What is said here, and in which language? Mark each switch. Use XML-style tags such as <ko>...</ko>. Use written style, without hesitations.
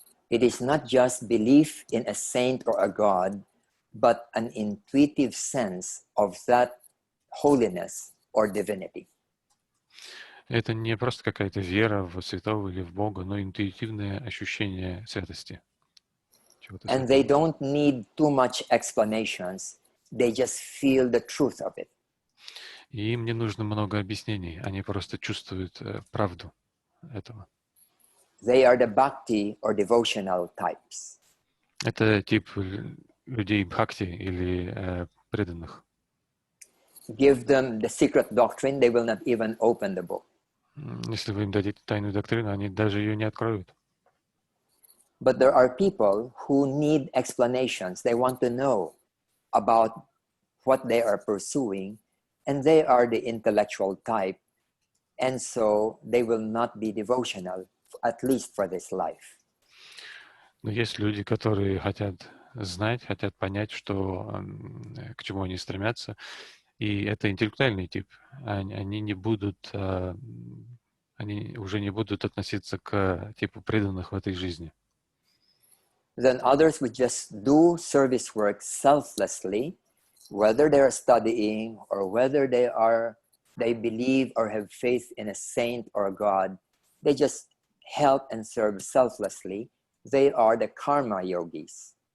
<en>It is not just belief in a saint or a god, but an intuitive sense of that holiness or divinity.</en> <ru>Это не просто какая-то вера в святого или в Бога, но интуитивное ощущение святости.</ru> <en>And they don't need too much explanations. They just feel the truth of it.</en> <ru>И им не нужно много объяснений, они просто чувствуют правду этого.</ru> <en>They are the bhakti or devotional types.</en> <ru>Это тип людей бхакти или преданных.</ru> <en>Give them the secret doctrine, they will not even open the book.</en> <ru>Если вы им дадите тайную доктрину, они даже ее не откроют.</ru> <en>But there are people who need explanations. They want to know about what they are pursuing, and they are the intellectual type, and so they will not be devotional, at least for this life.</en> <ru>Но есть люди, которые хотят знать, хотят понять, что, к чему они стремятся, и это интеллектуальный тип. Они не будут, они уже не будут относиться к типу преданных в этой жизни.</ru> <en>Then others would just do service work selflessly, whether they are studying or whether they believe or have faith in a saint or a god. They just help and serve selflessly. They are the karma yogis.</en>